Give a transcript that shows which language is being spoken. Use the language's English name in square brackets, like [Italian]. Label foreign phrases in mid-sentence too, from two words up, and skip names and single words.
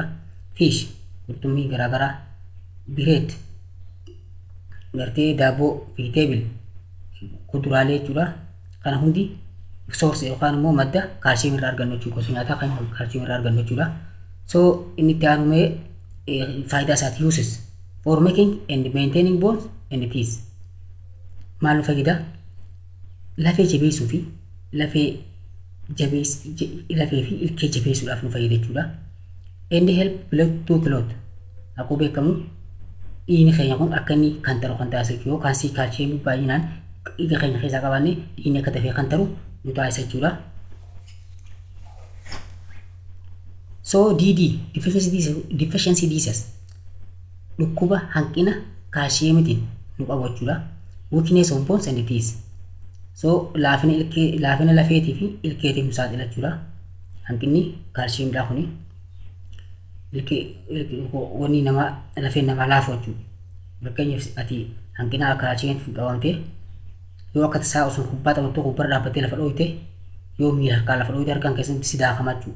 [Oromo] Fish qurxummii garaagaraa bireed gartee daabboo vegetable kuduraalee jechuudha. Kana hundi soorsi yookaan immoo madda kaalsiyamii irraa argannu jechuudha. Gosa nyaataa kan kaalsiyamii irraa argannu jechuudha. So inni itti aanumee faayidaa isaati [English] uses for making and maintaining bones and teeth. [Oromo] Maal nu fayyada? Lafee jabeessuu fi lafee fi ilkee jabeessuudhaaf nu fayyada jechuudha. [English] And help blood to clot. [Oromo] Akkuma beekamu dhiigni keenya kun akka inni kan taru kan taasisu yoo kaalsiyamii baay'inaan dhiiga keenya keessaa qabaanne dhiigni akka dafee kan taru nu taasisa jechuudha. So [English] DD deficiency disease [Oromo] dhukkuba hanqina kaalsiyamiitiin nu qabu jechuudha. [English] Weakness of bones and teeth. [Oromo] So laafina lafeetii fi ilkeetiif nu saaxila jechuudha. Hanqinni kaalsiyamidhaa kuni wanni lafeen namaa laafu jechuudha. Fakkeenyaaf ati hanqina kaalsiyamiitiin qabamtee yoo akka tasaa osoo kubbaa taphattuu kubbaa dhaabbattee lafa dhooyte yoo miila harkaa lafa dhooyte harkaan keessatti si daakama jechuudha.